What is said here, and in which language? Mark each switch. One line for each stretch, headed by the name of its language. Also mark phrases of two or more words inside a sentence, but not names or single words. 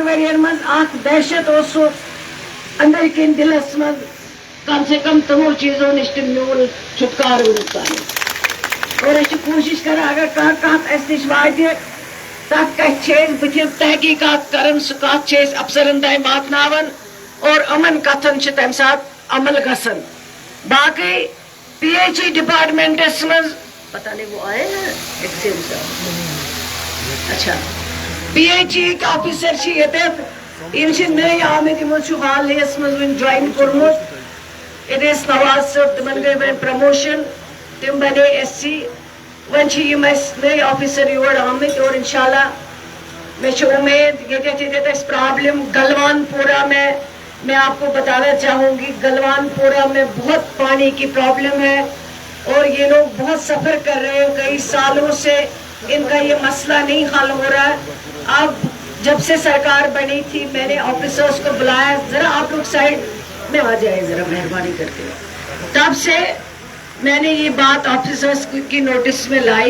Kashmiri: ؤرین منٛز اکھ دہشت اوسوٕ أنٛدرۍ کِنۍ دِلس منٛز کم سے کم تِمو چیٖزو نِش تہِ میوٗل چھُٹکارٕ وٕنیُک تام اور أسۍ چھِ کوٗشش کران اگر کانٛہہ کتھ اسہِ نِش واتہِ تتھ کتھِ چھِ أسۍ بٕتھِ تحقیٖقات کران سُہ کتھ چھِ أسۍ افسرن تام واتناوان اور یِمن کتھن چھِ تمہِ ساتہٕ عمل گژھان باقٕے PHE ڈپارٹمنٹس منٛز
Urdu: پتہ نہیں وہ آئے نا ایکسچینج
Kashmiri: صاحب اچھا PHE یِکۍ آفیسر چھِ ییٚتٮ۪تھ یِم چھِ نٔے آمٕتۍ یِمو چھُ حالہس منٛز وُنہِ جوین کوٚرمُت ییٚتہِ ٲسۍ نواز صٲب تِمن گٔے وۄنۍ پرموشن تِم بنے SC وۄنۍ چھِ یِم اَسہِ نٔے آفیسر یور آمٕتۍ اور انشاءاللہ مےٚ چھِ اُمید ییٚتٮ۪تھ ییٚتٮ۪تھ اَسہِ پرابلم گلوان پورہ میں
Urdu: آپ کو بتانا چاہوں گی گلوان پورہ میں بہت پانی کی پرابلم ہے اور یہ لوگ بہت سفر کر رہے ہیں کئی سالوں سے ان کا یہ مسئلہ نہیں حل ہو رہا ہے اب جب سے سرکار بنی تھی میں نے آفیسرس کو بلایا ذرا آپ لوگ سائڈ میں آ جائیں ذرا مہربانی کر کے تب سے میں نے یہ بات آفیسرز کی نوٹس میں لائی.